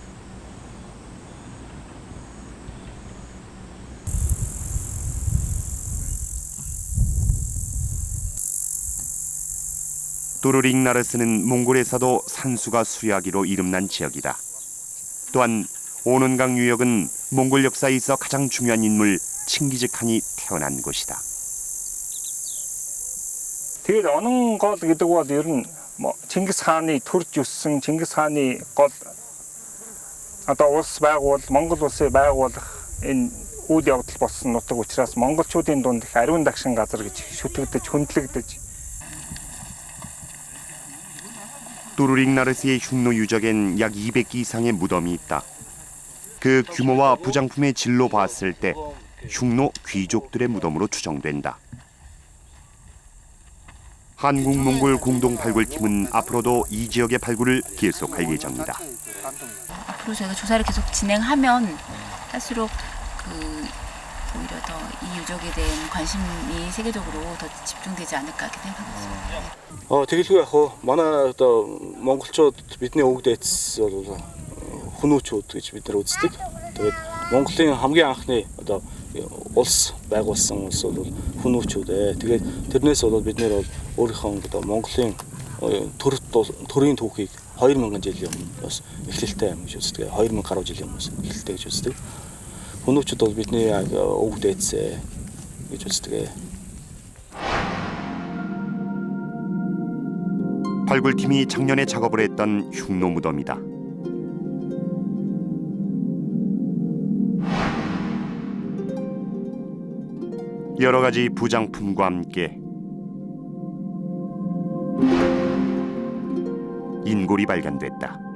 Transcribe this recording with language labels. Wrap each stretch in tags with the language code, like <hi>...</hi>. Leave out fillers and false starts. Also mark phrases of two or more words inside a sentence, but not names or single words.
<ko>도로링 나르스는 몽골에서도 산수가 수야기로 이름난 지역이다. 또한 오논강 유역은 몽골 역사에 있어 가장 중요한 인물 칭기즈칸이 태어난 곳이다.</ko> <mn>Тэгээд онон гол гэдэг бол ер нь Чингис хааны төрж өссөн Чингис хааны гол одоо улс байгуул Монгол улсыг байгуулах энэ үйл явдал болсон нутаг учраас монголчуудын дунд их ариун дагшин газар гэж шүтгдэж хүндлэгдэж</mn> <ko>도로링 나르스의 흉노 유적엔 약 200기 이상의 무덤이 있다. 그 규모와 부장품의 질로 봤을 때 흉노 귀족들의 무덤으로 추정된다. 한국 몽골 공동 발굴팀은 앞으로도 이 지역의 발굴을 계속할 예정이다. 앞으로 저희가 조사를 계속 진행하면 할수록 오히려 더 이 유적에 대한 관심이 세계적으로 더 집중되지 않을까 이렇게 생각하고 있습니다.</ko> <mn>тэгэлгүй яг хөө манай одоо монголчууд бидний өвөг дээдс бол хүнүүчүүд гэж бид нар үздэг. Тэгээд Монголын хамгийн анхны одоо улс байгуулсан улс бол хүнүүчүүд ээ. Тэгээд тэрнээс бол бид нэр бол өөрийнхөө одоо Монголын төрийн түүхийг 2000 жилийн өмнө бас эхлэлтэй юм гэж үздэг. 2000 гаруй жилийн өмнө эхлэлтэй гэж үздэг. хүнүүчүүд бол бидний өвөг дээдс гэж үздэг.</mn> <ko>발굴팀이 작년에 작업을 했던 흉노 무덤이다. 여러 가지 부장품과 함께 인골이 발견됐다.</ko>